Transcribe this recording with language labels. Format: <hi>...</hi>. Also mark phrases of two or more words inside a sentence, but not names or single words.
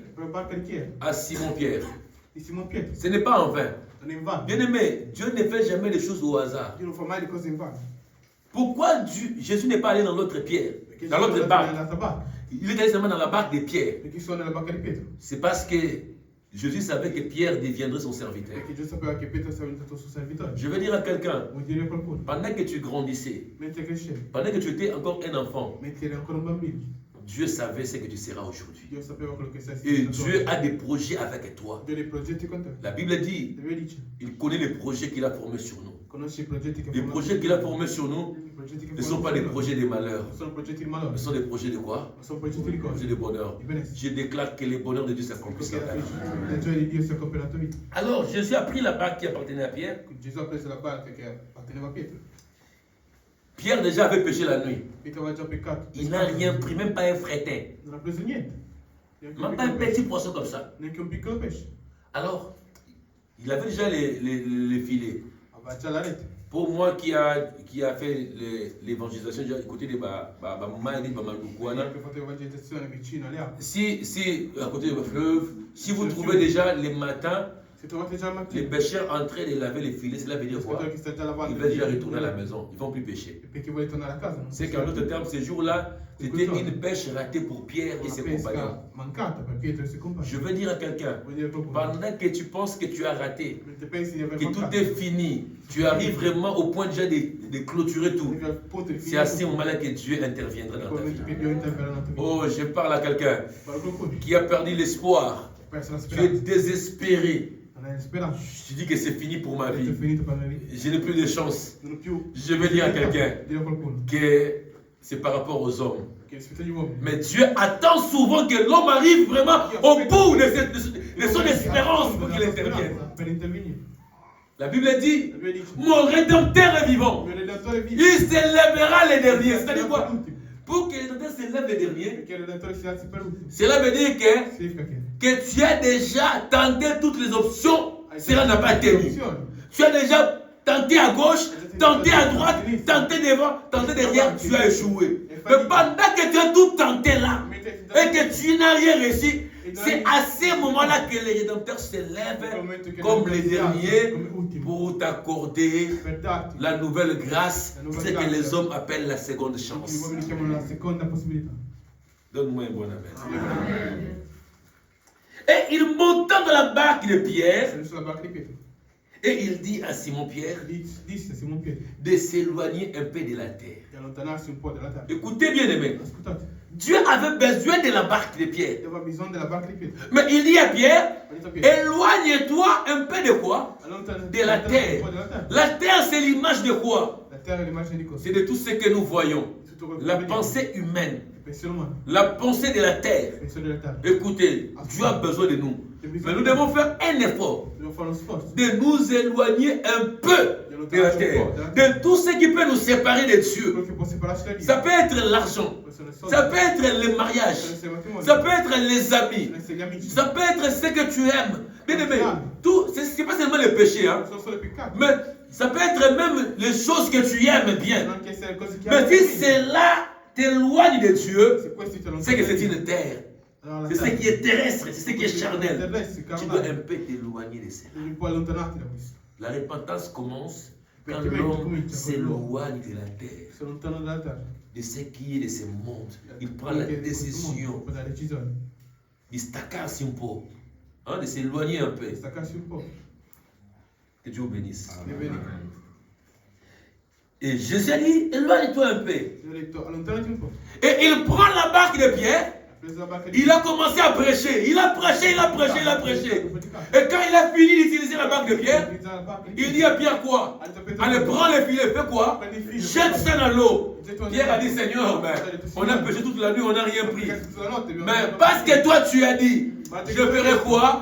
<fr>À Simon-Pierre. Ce n'est pas en vain. Bien aimé, Dieu ne fait jamais les choses au hasard. Pourquoi Jésus n'est pas allé dans l'autre pierre, dans l'autre barque? Il est allé seulement dans la barque de Pierre. C'est parce que Jésus savait que Pierre deviendrait son serviteur.</fr> <it>Perché Gesù sapeva che Pietro sarebbe diventato suo servitore.</it> <fr>Je veux dire à quelqu'un,</fr> <it>Vuol dire a qualcuno,</it> <fr>pendant que tu grandissais,</fr> <it>mentre crescevi,</it> <fr>pendant que tu étais encore un enfant,</fr> <it>mentre eri ancora un bambino,</it> <fr>Dieu savait ce que tu seras aujourd'hui.</fr> <it>Dio sapeva quello che sei</it> <fr>Et</fr> <it>stato.</it> <fr>Dieu a des projets avec toi.</fr> <it>Dio ha dei progetti con te.</it> <fr>La Bible dit,</fr> <it>La Bibbia dice,</it> <fr>il connaît les projets qu'il a formés sur nous.</fr> <it>conosci i progetti che</it> <fr>Les projets qu'il a formés sur nous</fr> <it>I progetti che</it> <fr>ne sont pas des projets de malheur,</fr> <it>Non sono progetti di</it> <fr>mais</fr> <it>malore,</it> <fr>sont des projets de quoi?</fr> <it>ma sono progetti di</it> <fr>Des projets</fr> <it>cose.</it> <fr>de bonheur.</fr> <it>Di benessere.</it> <fr>Je déclare que les bonheurs de Dieu s'accomplissent</fr> <it>Perché</it> <fr>dans ta vie.</fr> <it>la gioia di Dio si accopia nella tua vita.</it> <fr>Alors, Jésus a pris la barque qui appartenait à Pierre.</fr> <it>Gesù ha preso la barca che apparteneva a Pietro.</it> <fr>Pierre déjà avait péché la nuit.</fr> <it>Pietro aveva già peccato.</it> <fr>Il n'a rien pris, même pas un fretin.</fr> <it>Non ha preso niente.</it> <fr>Même pas un petit poisson comme ça.</fr> <it>Neanche un piccolo pesce.</it> <fr>Alors, il avait déjà les filets.</fr> <it>Aveva già la rete.</it> <fr>Pour moi qui a fait l'évangélisation, j'ai écouté des Mamadi, Mamadoukouana.</fr> <it>Che fatto evangelizzazione vicino alle acque. Si,</it> <fr>à côté du fleuve, si vous trouvez déjà les matins,</fr> <it>Se trovate già al</it> <fr>les</fr> <it>mattino,</it> <fr>pêcheurs en train de laver les filets, cela veut dire quoi?</fr> <it>pescatore che sta già lavando.</it> <fr>Ils veulent déjà retourner à la maison, ils ne vont plus pêcher.</fr> <it>Perché vuole tornare a casa. Non</it> <fr>C'est qu'en d'autres termes, ces jours-là, c'était une pêche ratée pour Pierre et ses compagnons.</fr> <it>pesca mancata per Pietro e i suoi compagni.</it> <fr>Je veux dire à quelqu'un,</fr> <it>Vuol dire a qualcuno.</it> <fr>pendant que tu penses que tu as raté,</fr> <it>Mentre pensi di aver</it> <fr>que tout</fr> <it>mancato,</it> <fr>est fini, tu arrives vraiment au point déjà de clôturer tout.</fr> <it>arrivi al punto di</it> <fr>C'est à ce</fr> <it>finire.</it> <fr>moment-là que Dieu interviendra dans ta vie.</fr> <it>Che Dio interverrà nella tua vita.</it> <fr>Oh, je parle à quelqu'un</fr> <it>Parlo con qualcuno.</it> <fr>qui a perdu l'espoir.</fr> <it>Ho perso la</it> <fr>Tu es</fr> <it>speranza.</it> <fr>désespéré.</fr> <it>Non hai speranza.</it> <fr>Tu dis que c'est fini pour ma</fr> <it>È</it> <fr>vie.</fr> <it>finito per la mia vita.</it> <fr>Je n'ai plus de chance.</fr> <it>Non ho più.</it> <fr>Je veux dire à quelqu'un</fr> <it>Dire a qualcuno</it> <fr>que c'est par rapport aux hommes.</fr> <it>che rispetto agli uomini.</it> <fr>Mais Dieu attend souvent que l'homme arrive vraiment au bout de son espérance pour qu'il intervienne.</fr> <it>Per intervenire.</it> <fr>La Bible dit,</fr> <it>La Bibbia dice,</it> <fr>mon rédempteur est vivant.</fr> <it>il Redentore vive.</it> <fr>Il s'élèvera les derniers. C'est-à-dire quoi? Pour que le rédempteur s'élève les derniers,</fr> <it>Perché il Redentore si alzi per l'ultimo.</it> <fr>cela veut dire</fr> <it>Significa che</it> <fr>que tu as déjà tenté toutes les options, cela n'a pas tenu. Tu as déjà tenté à gauche, tenté à droite, tenté devant, tenté derrière, tu as échoué. Mais pendant que tu as tout tenté là, et que tu n'as rien réussi, c'est à ce moment-là que le Rédempteur se lève comme les derniers pour t'accorder</fr> <it>per darti.</it> <fr>la nouvelle grâce, ce que les hommes appellent la seconde</fr> <it>Gli</it> <fr>chance.</fr> <it>uomini chiamano la seconda possibilità.</it> <fr>Donne-moi un bon amen. Et il monta dans la barque de Pierre</fr> <it>Sono sulla barca di Pietro.</it> <fr>et il dit à Simon-Pierre</fr> <it>Disse a Simon Pietro</it> <fr>de s'éloigner un peu de la terre.</fr> <it>di allontanarsi un po' dalla terra.</it> <fr>Écoutez bien, aimés.</fr> <it>Ascoltate,</it> <fr>Dieu avait besoin de la barque de Pierre.</fr> <it>aveva bisogno della barca di Pietro.</it> <fr>Mais il dit à Pierre,</fr> <it>Ha detto a Pietro,</it> <fr>éloigne-toi un peu de quoi?</fr> <it>allontanati</it> <fr>De la terre.</fr> <it>un po' dalla terra.</it> <fr>La terre, c'est l'image de quoi?</fr> <it>La terra è l'immagine di cosa?</it> <fr>C'est de tout ce que nous voyons.</fr> <it>Di tutto quello che</it> <fr>La</fr> <it>vediamo.</it> <fr>pensée humaine,</fr> <it>Il pensiero umano,</it> <fr>la pensée de la</fr> <it>il</it> <fr>terre.</fr> <it>pensiero della terra.</it> <fr>Écoutez, Dieu a besoin de nous. Mais nous devons faire un effort</fr> <it>Dobbiamo fare uno sforzo.</it> <fr>de nous éloigner un peu de la terre, de tout ce qui peut nous séparer de Dieu.</fr> <it>Quello che può separarci da Dio.</it> <fr>Ça peut être l'argent,</fr> <it>Può essere il soldo,</it> <fr>ça peut être le mariage,</fr> <it>può essere il matrimonio,</it> <fr>ça peut être les amis,</fr> <it>può essere gli amici.</it> <fr>ça peut être ce que tu aimes. Bien aimé, tout, c'est pas seulement le péché, hein,</fr> <it>Non sono solo i peccati.</it> <fr>mais ça peut être même les choses que tu aimes bien.</fr> <it>Possono anche essere cose che</it> <fr>Mais</fr> <it>ami.</it> <fr>si cela t'éloigne de Dieu,</fr> <it>Se questi ti</it> <fr>c'est que</fr> <it>allontani</it> <fr>c'est</fr> <it>da Dio,</it> <fr>une terre.</fr> <it>allora la</it> <fr>C'est ce</fr> <it>terra,</it> <fr>qui est terrestre, c'est ce qui est charnel.</fr> <it>terrestre,</it> <fr>Tu dois un</fr> <it>carnale,</it> <fr>peu t'éloigner de cela.</fr> <it>devi un po' allontanarti da questo.</it> <fr>La repentance commence quand</fr> <it>Perché</it> <fr>l'homme</fr> <it>comincia con</it> <fr>s'éloigne de la terre,</fr> <it>Si allontano dalla terra,</it> <fr>de ce qui est de ce monde. Il prend</fr> <it>quello</it> <fr>la</fr> <it>che è di questo mondo,</it> <fr>décision</fr> <it>prende la decisione</it> <fr>de staccarsi un peu, hein, de s'éloigner un peu.</fr> <it>di staccarsi un po'.</it> <fr>Que Dieu vous bénisse.</fr> <it>E vedi,</it> <fr>Et Jésus a dit, éloigne-toi un peu.</fr> <it>Dio ha detto allontanati un po'.</it> <fr>Et il prend la barque de Pierre,</fr> <it>Ha preso la barca di</it> <fr>il a commencé à prêcher. Il a prêché, il a prêché, il a prêché. Et quand il a fini d'utiliser la barque de Pierre, il dit à Pierre quoi? Allez, prends les filets, fais quoi? Jette ça dans l'eau. Pierre a dit, Seigneur, ben, on a pêché toute la nuit, on n'a rien pris. Mais parce que toi tu as dit, je ferai quoi?</fr>